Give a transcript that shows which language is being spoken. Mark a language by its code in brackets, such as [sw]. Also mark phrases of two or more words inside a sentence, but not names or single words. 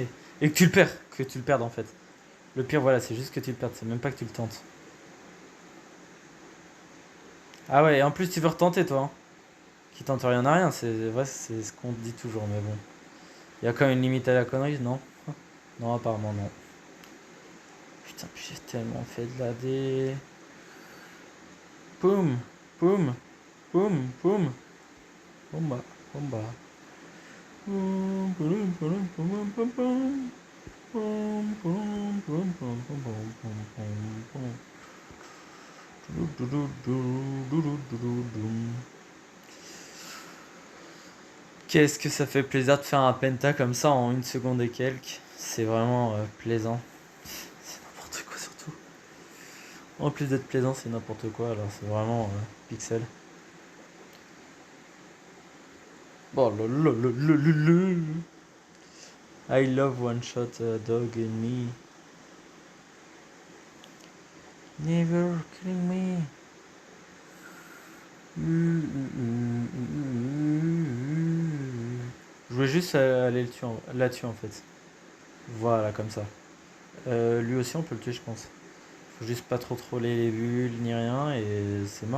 [fr] Et que tu le perds, que tu le perdes en fait. Le pire, voilà, c'est juste que tu le perds, c'est même pas que tu le tentes. Ah ouais, et en plus tu veux retenter toi. Hein. Qui tente rien à rien, c'est vrai, c'est ce qu'on dit toujours, mais bon. Il y a quand même une limite à la connerie, non? Non, apparemment non. Putain, j'ai tellement fait de la D. Poum, poum, poum, poum. Bomba, bomba. Poum, poum, poum, poum, poum, poum. Poum, poum, poum, poum, poum, poum, poum, poum. Qu'est-ce que ça fait plaisir de faire un penta comme ça en une seconde et quelques. C'est vraiment plaisant. C'est n'importe quoi surtout. En plus d'être plaisant, c'est n'importe quoi. Alors c'est vraiment pixel. Oh là là là là là là. [en] I love one shot dog in me. Never killing me. [fr] Je voulais juste aller le tuer là-dessus en fait. Voilà, comme ça. Lui aussi, on peut le tuer, je pense. Faut juste pas trop troller les bulles ni rien et c'est mort.